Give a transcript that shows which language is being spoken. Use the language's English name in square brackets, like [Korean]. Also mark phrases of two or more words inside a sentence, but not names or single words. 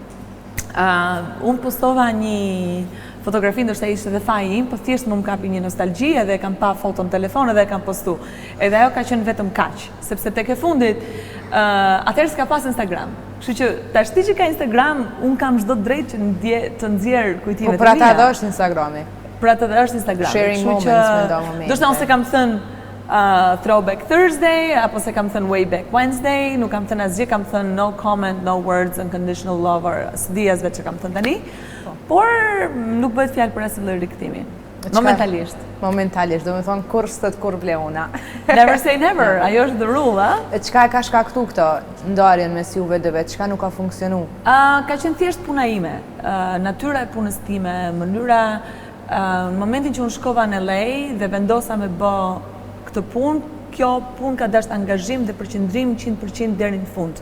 [Albanian] Unë postova një fotografi, ndoshta ishte dhe faji im, po thjesht më kapi një nostalgji edhe kam pa foton në telefon edhe e kam postu. Edhe ajo ka qenë vetëm kaq, sepse tek e fundit, atëherë s'ka pas Instagram. Kështu që tashti që ka Instagram, unë kam çdo drejt që të nxjerr kujtimet e mia. Po për ata dhe është Instagrami. Për ata dhe është Instagrami. [English] Sharing moments [Albanian] me do momente. Ndoshta unë se kam thënë [English] Throwback Thursday, [Albanian] apo se kam thënë [English] Way Back Wednesday, [Albanian] nuk kam thënë asgjë, kam thënë [English] no comment, no words, unconditional love, or [Albanian] s'di as vetë që kam thënë tani. Por nuk bëhet fjalë për asnjë lloj rikthimi. Momentalisht. Momentalisht, do me thonë kur s'tët kur bleuna. [English] Never say never, [Albanian] ajo është [English] the rule, [Albanian] a? E çka e ka shkaktu këto ndarjen mes juve dyve, çka nuk ka funksionu? Ka qenë thjesht puna ime, natyra e punës time, mënyra, në momentin që unë shkova në LA dhe vendosa me bë këtë punë, kjo punë ka dashur angazhim dhe përqendrim 100% deri në fund.